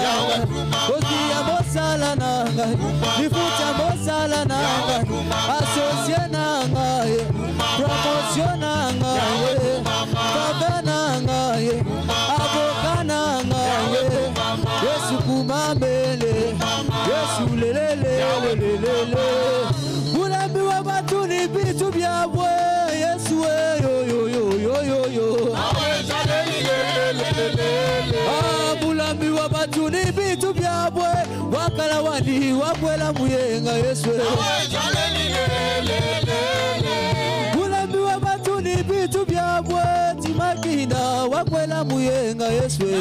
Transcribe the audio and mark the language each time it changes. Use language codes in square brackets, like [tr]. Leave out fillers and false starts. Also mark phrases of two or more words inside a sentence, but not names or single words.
[ln] ngai kokia mosala na ngai lifuta mosala na ngai asosie na ngai promotion na ngai fave na ngai avoka na ngai yesu kumambele yesu lelelelelelele [lua] bulambi wa batu ni bitu byabwe yesu yo bulambi wa batu ni bitu byabwe wakala wani wabwela muyenga yesu bulambi wa batu ni bitu byabwe timakina wakwela muyenga yesu